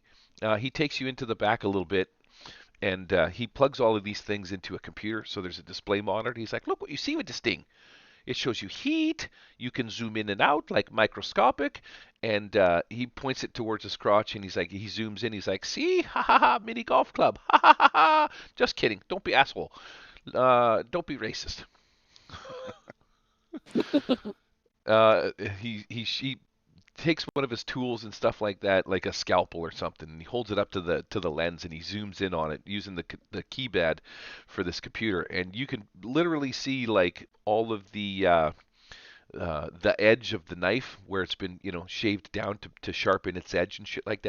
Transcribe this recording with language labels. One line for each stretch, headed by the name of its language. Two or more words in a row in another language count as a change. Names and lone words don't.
English: He takes you into the back a little bit and he plugs all of these things into a computer. So there's a display monitor. He's like, "Look what you see with this thing. It shows you heat. You can zoom in and out like microscopic." And he points it towards his crotch, and he zooms in. He's like, "See, ha ha ha, mini golf club, ha ha ha ha." Just kidding. Don't be asshole. Don't be racist. uh, he takes one of his tools and stuff like that, like a scalpel or something, and he holds it up to the lens, and he zooms in on it using the keypad for this computer, and you can literally see like all of the edge of the knife where it's been, shaved down to sharpen its edge and shit like that.